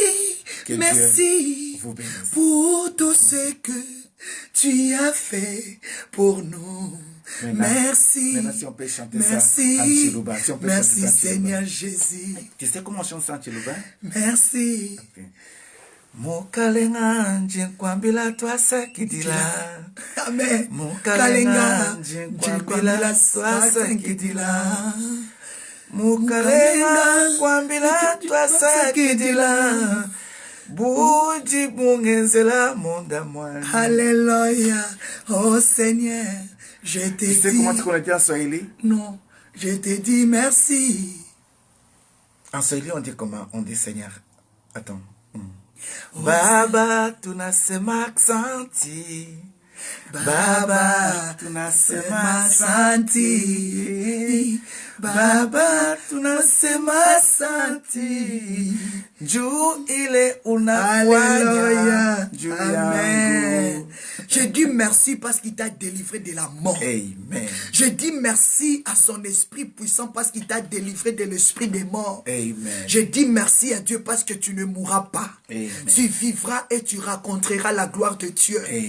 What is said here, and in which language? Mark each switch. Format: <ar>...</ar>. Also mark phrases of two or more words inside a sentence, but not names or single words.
<fr>Que merci Dieu vous bénisse. pour tout ce que tu as fait pour nous. Merci. Maintenant, si on peut chanter Merci. ça en Chiluba. Si on peut Merci chanter ça en Chiluba. Seigneur Jésus. Tu sais comment on chante ça en Chiluba? Merci. Okay.</fr> <lua>Mukalenga njinkwambila twasakidila. Amen. Mukalenga njinkwambila twasakidila. Mukalenga kwambila twasakidila. Bouji bungenzela monda mwana.</lua> <fr>Alléluia. Oh Seigneur, je te dis. Tu sais comment tu connais en Swahili? Non, je te dis merci. En Swahili, on dit comment? On dit Seigneur. Attends.</fr> <sw>Baba, tunasema aksanti. Baba, tunasema asante. Baba, tunasema asante. Juu ile unafanya. Juu yangu.</sw> <fr>Je dis merci parce qu'il t'a délivré de la mort. Amen. Je dis merci à son esprit puissant parce qu'il t'a délivré de l'esprit des morts. Amen. Je dis merci à Dieu parce que tu ne mourras pas. Amen. Tu vivras et tu raconteras la gloire de Dieu. Amen.</fr>